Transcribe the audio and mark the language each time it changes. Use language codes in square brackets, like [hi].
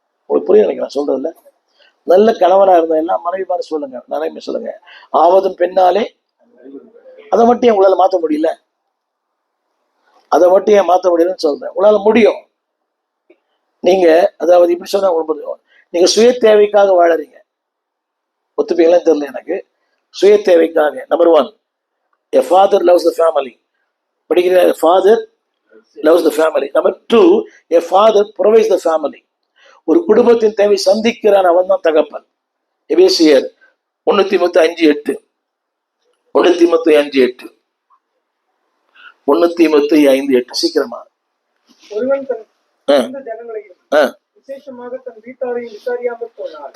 [ta] உங்களுக்கு புரிய நினைக்கிறேன் சொல்றதுல. நல்ல கணவனா இருந்தா எல்லாம் மனைவி மாதிரி சொல்லுங்க, நிறைய சொல்லுங்க, ஆவதும் பெண்ணாலே. அதை மட்டும் உங்களால மாற்ற முடியல, அதை மட்டும் ஏன் மாற்ற முடியலன்னு சொல்றேன். உங்களால முடியும். நீங்க அதாவது இப்படி சொன்னா உங்களுக்கு புரியும். நீங்க சுய தேவைக்காக வாழறீங்க, ஒத்துப்பீங்களான்னு தெரியல எனக்கு. சுய தேவைக்காக. [en] Number 1, a father loves the family. படிக்கிற father loves the family. Number 2, a father provides the family. [ta] ஒரு குடும்பத்தின் தேவை சந்திக்கிறான், அவன் தான் தகப்பன். எபேசியர் 1 தீமோத்தேயு 5:8. 1 தீமோத்தேயு 5:8. 1 தீமோத்தேயு 5:8. சீக்கிரமா. ஒருவன் தன் சொந்த ஜனங்களையும் விசேஷமாக தன் வீட்டாரையும் விசாரியாமல் போனார்.